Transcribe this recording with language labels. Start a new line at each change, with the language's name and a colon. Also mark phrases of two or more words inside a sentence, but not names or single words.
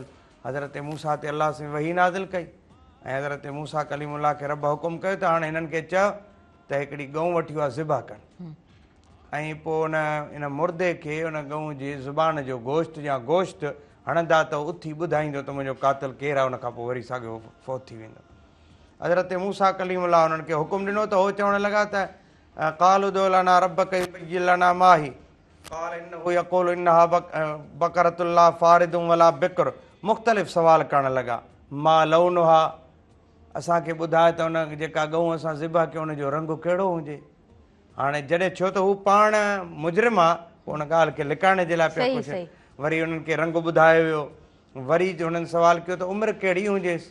Sindhi: हज़रत मूसा ते अलाह सां वही नाज़िल कई ऐं हज़रत मूसा कलीमुल्लाह खे रब हुकुम कयो त हाणे हिननि खे चयो त हिकिड़ी गऊं वठी आहे ज़िबा कनि ऐं पोइ इन मुर्दे खे उन गऊं जी ज़ुबान जो गोश्त या गोश्त हणंदा त उथी ॿुधाईंदो त मुंहिंजो कातिल केरु आहे। उन खां पोइ वरी साॻियो फ़ौत थी वेंदो। हज़रत मूसा कलीमुल्लाह उन्हनि खे हुकुम ॾिनो त उहो चवणु लॻा त
Arabic: قالوا لنا ربك لنا ما هي قال إنه يقول إنها بقرة لا فارض ولا بكر.
Sindhi: मुख़्तलिफ़ सवाल करणु लॻा।
Arabic: ما لونها,
Sindhi: असांखे ॿुधाए त उन जेका गऊं असां ज़िबा कयूं उनजो रंग कहिड़ो हुजे। हाणे जॾहिं छो त हू पाण मुजरिम आहे पोइ उन ॻाल्हि खे लिकाइण जे लाइ पिया पुछनि। वरी उन्हनि खे रंग ॿुधायो वियो। वरी हुननि सवाल कयो त उमिरि कहिड़ी हुजेसि।